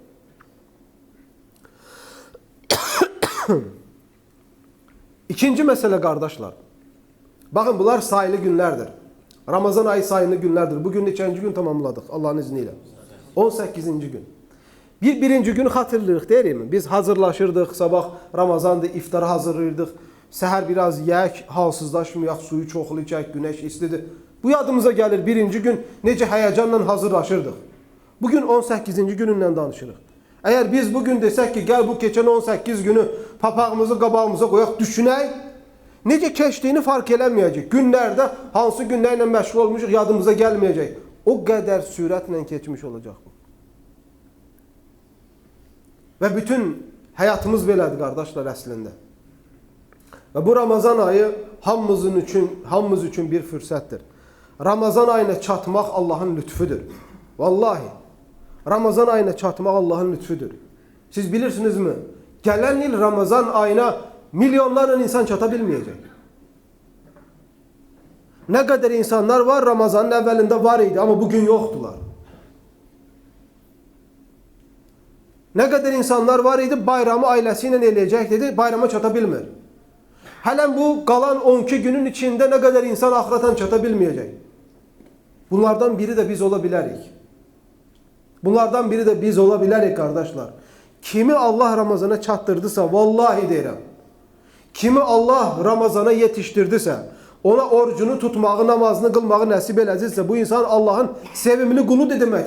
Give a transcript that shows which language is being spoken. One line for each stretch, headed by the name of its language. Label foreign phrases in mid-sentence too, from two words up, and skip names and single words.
Turkish: İkinci mesele kardeşler. Bakın bunlar sayılı günlerdir. Ramazan ayı sayılı günlerdir.
Azerbaijani: Bugün neçənci gün tamamladık Allah'ın izniyle. 18. gün. Birinci gün hatırlayırıq değil mi? Biz hazırlaşırdıq. Sabah Ramazan'da iftara hazırlayırdıq. Səhər biraz yiyək, halsızlaşmayaq, suyu çoxlu içək, güneş istidir. Bu yadımıza gelir birinci gün necə həyacanla hazırlaşırdıq. Bugün 18. günündən danışırıq. Eğer biz bugün desek ki gel bu geçen 18 günü papağımızı qabağımıza koyaq düşünək, necə keçdiyini fark eləməyəcək. Günlərdə hansı günlərlə məşğul olmuşuq yadımıza gəlməyəcək. O qədər sürətlə keçmiş olacaq bu. Ve bütün hayatımız belədir kardeşler əslində. Ve bu Ramazan ayı hamımız için bir fürsətdir. Ramazan ayına çatmaq Allah'ın lütfüdür. Vallahi. Ramazan ayına çatmaq Allah'ın lütfüdür. Siz bilirsiniz mi?
Turkish: Gelen yıl Ramazan ayına milyonlarla insan çatabilmeyecek. Ne kadar insanlar var Ramazan'ın evvelinde var idi ama bugün yoktular.
Azerbaijani: Ne kadar insanlar var idi, bayramı ailesiyle eləyəcək dedi, bayrama çata bilmir. Hələn bu qalan 12 günün içində ne kadar insan ahireten çata bilməyəcək.
Turkish: Bunlardan biri de biz olabilirik. Bunlardan biri de biz olabilirik kardeşler.
Azerbaijani: Kimi Allah Ramazana çatdırdısa, vallahi deyirəm, kimi Allah Ramazana yetiştirdisə, ona orucunu tutmağı, namazını qılmağı nəsib elədirsə, bu insan Allah'ın sevimli quludur deməkdir.